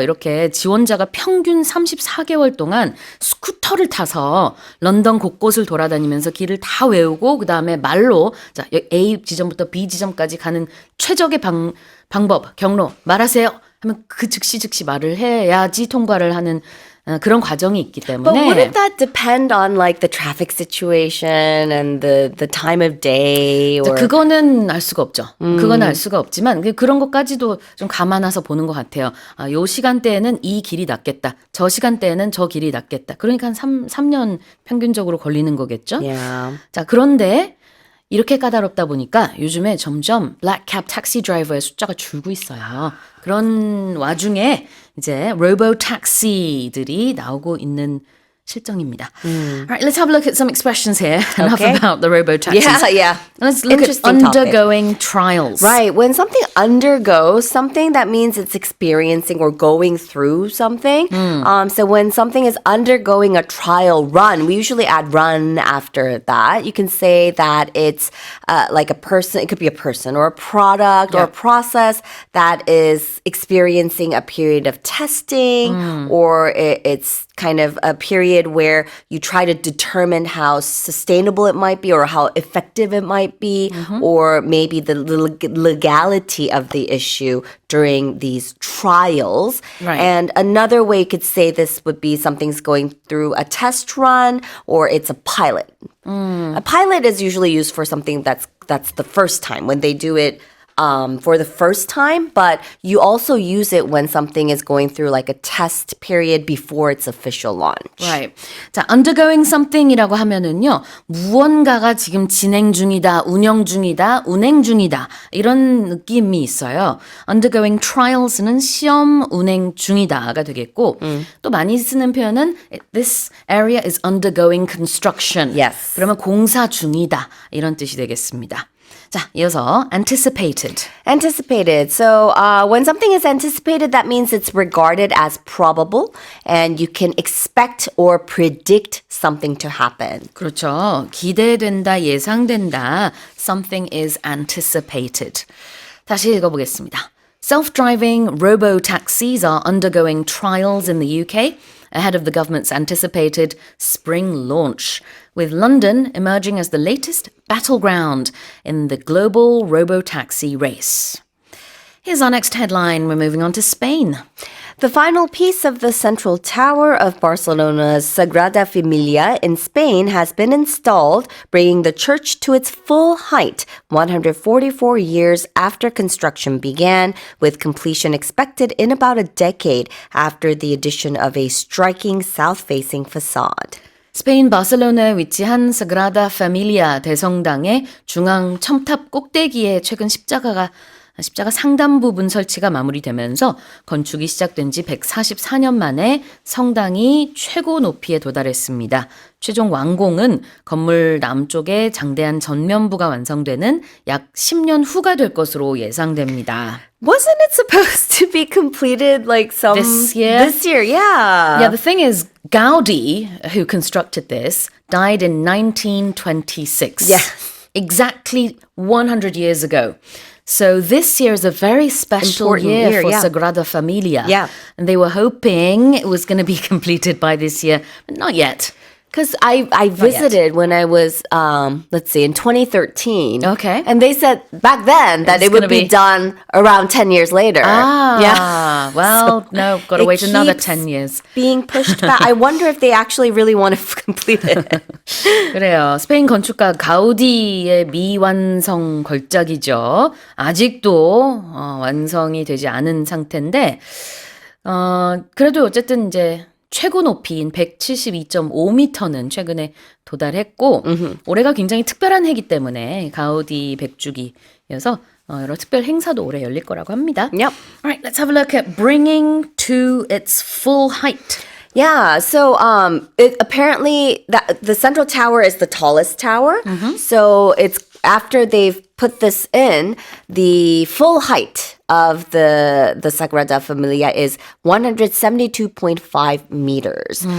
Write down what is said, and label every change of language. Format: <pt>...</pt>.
<ko>이렇게 지원자가 평균 34개월 동안 스쿠터를 타서 런던 곳곳을 돌아다니면서 길을 다 외우고 그다음에 말로 자, A 지점부터 B 지점까지 가는 최적의 방법, 경로 말하세요. 하면 그 즉시 말을 해야지 통과를 하는 그런 과정이 있기</ko> <en>But</en> <ko>때문에</ko> <en>wouldn't that depend on like the traffic situation and the time of day or</en> <ko>그거는 알 수가 없죠. 그건 알 수가 없지만 그런 것까지도 좀 감안해서 보는 것 같아요. 요 시간대에는 이 길이 낫겠다. 저 시간대에는 저 길이 낫겠다. 그러니까 한 3년 평균적으로 걸리는 거겠죠.</ko> <en>Yeah.</en> <ko>자, 그런데 이렇게 까다롭다 보니까 요즘에 점점 블랙캡 택시 드라이버의 숫자가 줄고 있어요. 그런 와중에 이제 로보 택시들이 나오고 있는 실정입니다.</ko> <en>Alright, let's have a look at some expressions here. Enough Okay. about the robo taxis. Yeah. Let's look at Interesting topic. undergoing trials. Right. When something undergoes something, that means it's experiencing or going through something. So when something is undergoing a trial run, we usually add run after that. You can say that it's like a person, it could be a person or a product or a process that is experiencing a period of testing or it's kind of a period where you try to determine how sustainable it might be or how effective it might be or maybe the legality of the issue during these trials. Right. And another way you could say this would be something's going through a test run or it's a pilot. A pilot is usually used for something that's the first time when they do it for the first time, but you also use it when something is going through like a test period before its official launch. Right.</en> <ko>자,</ko> <en>undergoing something</en> <ko>이라고 하면은요, 무언가가 지금 진행 중이다, 운영 중이다, 운행 중이다, 이런 느낌이 있어요.</ko> <en>undergoing trials</en> <ko>는 시험 운행 중이다가 되겠고, 또 많이 쓰는 표현은</ko> <en>this area is undergoing construction. Yes.</en> <ko>그러면 공사 중이다, 이런 뜻이 되겠습니다. 자, 이어서 anticipated.</ko> <en>Anticipated. So when something is anticipated, that means it's regarded as probable and you can expect or predict something to happen.</en> <ko>그렇죠. 기대된다, 예상된다.</ko> <en>Something is anticipated.</en> <ko>다시 읽어보겠습니다.</ko> <en>Self-driving robo-taxis are undergoing trials in the UK ahead of the government's anticipated spring launch, with London emerging as the latest battleground in the global robo-taxi race. Here's our next headline. We're moving on to Spain. The final piece of the central tower of Barcelona's Sagrada Familia in Spain has been installed, bringing the church to its full height 144 years after construction began, with completion expected in about a decade after the addition of a striking south-facing facade.</en> <ko>스페인 바르셀로나에 위치한 사그라다 파밀리아 대성당의 중앙 첨탑 꼭대기에 최근 십자가 상단 부분 설치가 마무리되면서 건축이 시작된 지 144년 만에 성당이 최고 높이에 도달했습니다. 최종 완공은 건물 남쪽의 장대한 전면부가 완성되는 약 10년 후가 될 것으로 예상됩니다.</ko> <en>Wasn't it supposed to be completed like This year? This year, yeah. Yeah, the thing is, Gaudi, who constructed this, died in 1926. Yeah. Exactly 100 years ago. So this year is a very special Important year year, for yeah. Sagrada Familia. Yeah. And they were hoping it was going to be completed by this year, but not yet. Because I visited when I was, let's see, in 2013. Okay. And they said back then that It's it would gonna be be- done around 10 years later. Ah, well, no, got to it wait another keeps 10 years. being pushed back. I wonder if they actually really want to complete it.</en> <ko>그래요. 스페인 건축가 가우디의 미완성 걸작이죠. 아직도 완성이 되지 않은 상태인데 그래도 어쨌든 이제 최고 높이인 172.5m는 최근에 도달했고 올해가 굉장히 특별한 해이기 때문에 가우디 100주기여서 여러 특별 행사도 올해 열릴 거라고 합니다.</ko> <en>Yep. Alright, let's have a look at bringing to its full height. Yeah, so apparently that the central tower is the tallest tower. So it's after they've put this in, the full height of the Sagrada Familia is 172.5 meters.</en>